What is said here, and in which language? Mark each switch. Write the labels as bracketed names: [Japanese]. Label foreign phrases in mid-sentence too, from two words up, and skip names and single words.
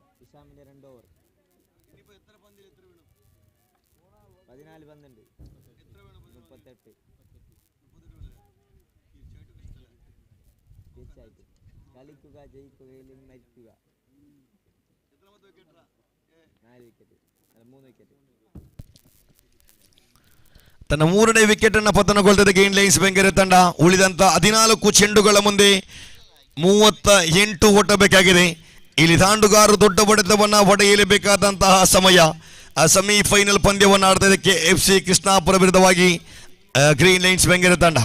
[Malayalam] ഇഷാമിന്റെ 2 ഓവർ. 14 പന്തുണ്ട്. 38. തീർച്ചയായിട്ടും കളിക്കുക, ജയിക്കുകയിലും മരിക്കുക. 4 വിക്കറ്റ്, 3 വിക്കറ്റ്. [Kannada] ತನ್ನ 3ನೇ ವಿಕೆಟ್ ಅನ್ನು ಪತನಗೊಳಿಸಿದ ಗ್ರೀನ್ ಲೈನ್ಸ್ ಬೆಂಗಳೂರು ತಂಡ. ಉಳಿದಂತ 14 ಚೆಂಡುಗಳ ಮುಂದೆ 38 ಓಟ ಬೇಕಾಗಿದೆ. ಇಲ್ಲಿ ದಾಂಡುಗಾರರು ದೊಡ್ಡ ಹೊಡೆತವನ್ನು ಹೊಡೆಯಲೇಬೇಕಾದಂತಹ ಸಮಯ. ಸೆಮಿಫೈನಲ್ ಪಂದ್ಯವನ್ನು ಆಡ್ತಾ ಇದೆ KFC ಕೃಷ್ಣಾಪುರ ವಿರುದ್ಧವಾಗಿ ಗ್ರೀನ್ ಲೈನ್ಸ್ ಬೆಂಗಳೂರು ತಂಡ.